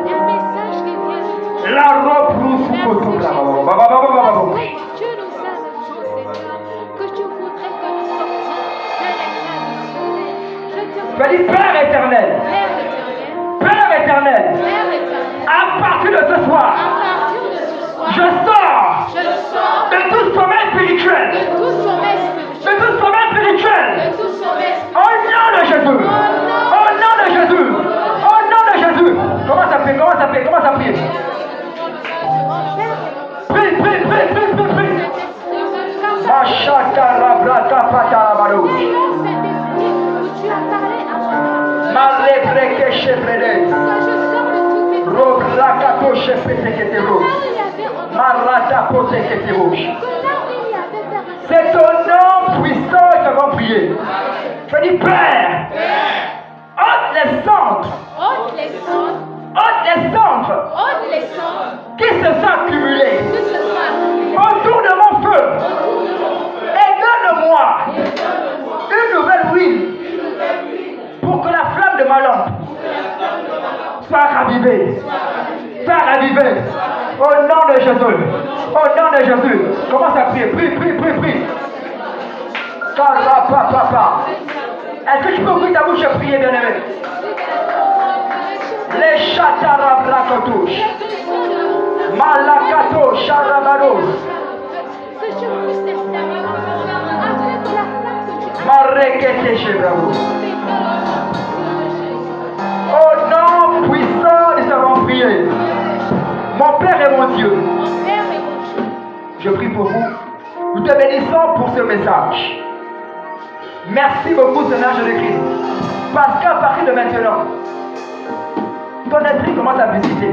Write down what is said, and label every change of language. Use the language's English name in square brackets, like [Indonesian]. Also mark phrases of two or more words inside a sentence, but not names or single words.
[French] La robe rousse Père éternel, Père éternel, à partir de ce soir, je sors de tout sommeil spirituel, de tout sommeil spirituel, au nom de Jésus, au nom de Jésus, au nom de Jésus. Commence à prier, commence à prier, commence à prier. Prie, prie, prie, prie, prie, prie. Machaka rabraka patarabalo. Malebreke chevrede. Robrakato chefeteketero. Marata poteketero. C'est ton nom puissant que nous avons prié. Je dis Père, ôte les centres. Ôte les centres qui se sont accumulés autour de mon feu. Et donne-moi une nouvelle huile pour que la flamme de ma lampe soit ravivée. Soit ravivée. Au nom de Jésus. Au nom de Jésus. Commence à prier. Prie, prie, prie, prie. Papa. Est-ce que tu peux ouvrir ta bouche et prier, bien-aimé? Les chatarabrakotouches. Malakato charabaros. Marekete chebravo. Au nom puissant, nous avons prié. Mon Père et mon Dieu, je prie pour vous. Nous te bénissons pour ce message. Merci beaucoup, Seigneur Jésus-Christ. Parce qu'à partir de maintenant, ton esprit commence à visiter.